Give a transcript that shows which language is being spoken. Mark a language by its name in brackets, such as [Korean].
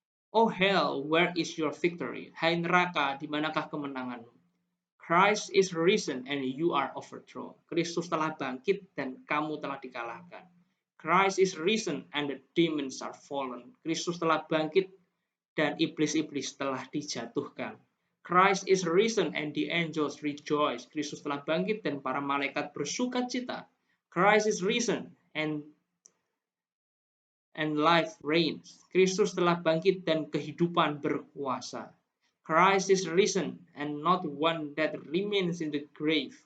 [English] Oh hell, where is your victory? [Indonesian] Hai neraka, di manakah kemenanganmu? [English] Christ is risen and you are overthrown." [Indonesian] Kristus telah bangkit dan kamu telah dikalahkan. [English] Christ is risen and the demons are fallen. [Indonesian] Kristus telah bangkit dan iblis-iblis telah dijatuhkan. [English] Christ is risen and the angels rejoice. [Indonesian] Kristus telah bangkit dan para malaikat bersukacita. [English] Christ is risen and life reigns. [Indonesian] Kristus telah bangkit dan kehidupan berkuasa. [English] Christ is risen and not one that remains in the grave.